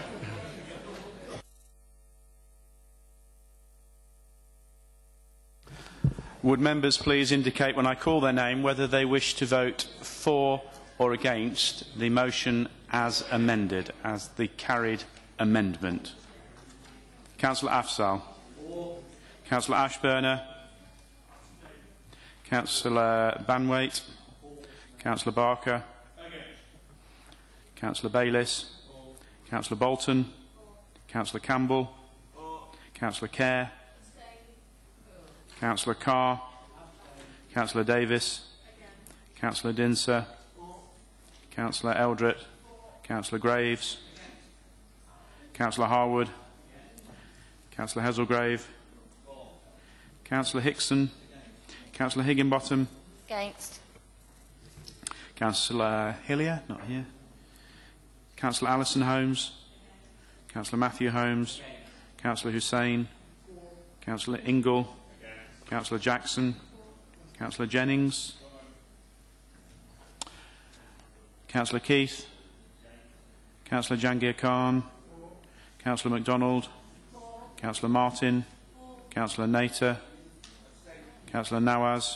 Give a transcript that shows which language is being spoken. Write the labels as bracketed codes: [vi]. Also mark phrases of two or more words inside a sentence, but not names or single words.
[en] would members please indicate when I call their name whether they wish to vote for or against the motion as amended, as the carried amendment? Councillor Afzal. Councillor Ashburner. Councillor Banwaite. Councillor Barker. Councillor Bayliss. Councillor Bolton. Councillor Campbell. Councillor Kerr. Councillor Carr. Councillor Davis. Councillor Dinser. Councillor Eldred. Councillor Graves. Councillor Harwood. Councillor Heselgrave. Councillor Hickson. Councillor Higginbottom. Against. Councillor Hillier, not here. Councillor Alison Holmes. Councillor Matthew Holmes. Councillor Hussain. Councillor Ingle. Councillor Jackson. Councillor Jennings. Councillor Keith. Councillor Jangir Khan. Councillor MacDonald. Councillor Martin. Councillor Nater. Councillor Nawaz.